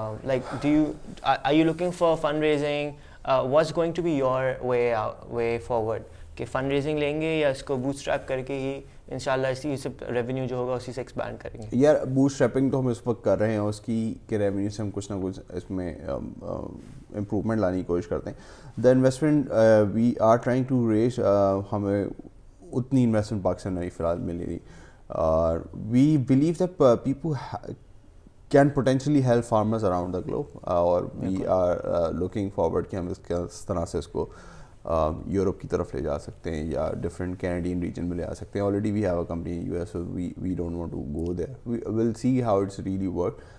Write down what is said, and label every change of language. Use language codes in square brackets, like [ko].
[en] Like are you looking for fundraising? What's going to be your way forward? [ur] کہ fund raising لیں گے یا اس کو بوٹ اسٹریپ کر کے ہی انشاءاللہ اسی سے ریونیو جو ہوگا اسی سے ایکسپینڈ کریں گے؟ یار بوٹ اسٹریپنگ تو ہم اس وقت کر رہے ہیں, اس کی کہ ریونیو سے ہم کچھ نہ کچھ اس میں امپروومنٹ لانے کی کوشش کرتے ہیں. [en] the investment we are trying to raise, [ur] ہمیں اتنی انویسٹمنٹ پاکستان میں فی الحال ملی نہیں. [en] we believe that people can potentially help farmers around the globe, [ur] اور [en] we are looking forward [ur] کہ ہم اس طرح سے اس کو یورپ کی طرف لے جا سکتے ہیں یا ڈفرینٹ کینیڈین ریجن میں لے جا سکتے ہیں. [en] Already we have a company in US, so we don't want to go there. We will see how it's really work.